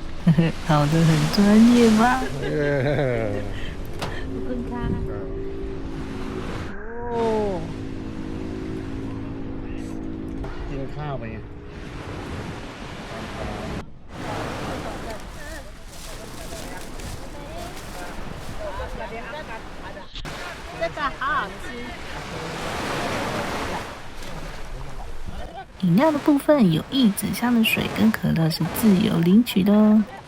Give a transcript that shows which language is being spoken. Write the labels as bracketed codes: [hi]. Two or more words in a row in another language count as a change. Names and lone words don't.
[zh] 考得很专业吧？ [th] ขอบคุณค่ะโอ้ กินข้าวไปไง [zh] 这个好好吃。饮料的部分有一纸箱的水跟可乐是自由领取的哦。